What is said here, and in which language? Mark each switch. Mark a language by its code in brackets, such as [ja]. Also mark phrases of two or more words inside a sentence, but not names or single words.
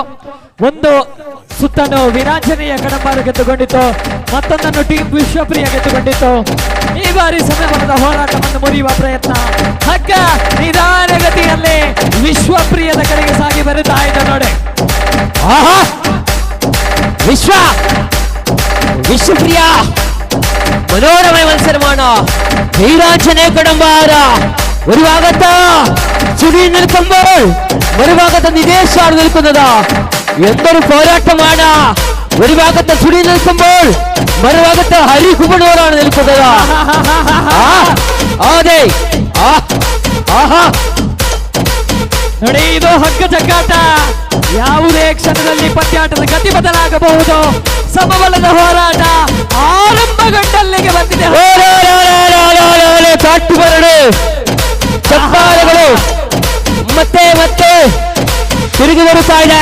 [kn] ಒಂದು ಸುತ್ತನ್ನು ವೀರಾಂಜನೇಯ ಕಡಂಬಾರು ಗೆದ್ದುಕೊಂಡಿತ್ತು, ಮತ್ತೊಂದನ್ನು ಟೀಮ್ ವಿಶ್ವಪ್ರಿಯ ಗೆದ್ದುಕೊಂಡಿತ್ತು. ಈ ಬಾರಿ ಸಮಬಲದ ಹೋರಾಟವನ್ನು ಮುರಿಯುವ ಪ್ರಯತ್ನ. ಹಗ್ಗ ನಿಧಾನಗತಿಯಲ್ಲಿ ವಿಶ್ವಪ್ರಿಯದ ಕಡೆಗೆ ಸಾಗಿ ಬರುತ್ತಾ ಇದೆ ನೋಡಿ. [ml] ಆಹಾ, ವಿಶ್ವಪ್ರಿಯ മനോരമ മത്സരമാണ്. വീരാഞ്ജനേയ കടമ്പാര ഒരു ഭാഗത്ത് ചുടിയിൽ നിൽക്കുമ്പോൾ മറുഭാഗത്ത് നിതേഷാണ് നിൽക്കുന്നത്. എന്തൊരു പോരാട്ടമാണ്! ഒരു ഭാഗത്ത് ചുടിയിൽ നിൽക്കുമ്പോൾ മറുഭാഗത്ത് ഹരികുമണൂറാണ് നിൽക്കുന്നത്. അതെ, [kn] ಆಹಾ, ನೋಡಿ, ಇದು ಹಗ್ಗ ಜಗ್ಗಾಟ. ಯಾವುದೇ ಕ್ಷಣದಲ್ಲಿ ಪಂದ್ಯಾಟದ ಗತಿ ಬದಲಾಗಬಹುದು. ಸಮಬಲದ ಹೋರಾಟ ಆರಂಭಗೊಂಡಲ್ಲಿಗೆ ಬಂದಿದೆ. ಕಾಟುಬರಡು ಚಪ್ಪಾಳೆಗಳು ಮತ್ತೆ ಮತ್ತೆ ತಿರುಗಿ ಬರುತ್ತಾ ಇದೆ.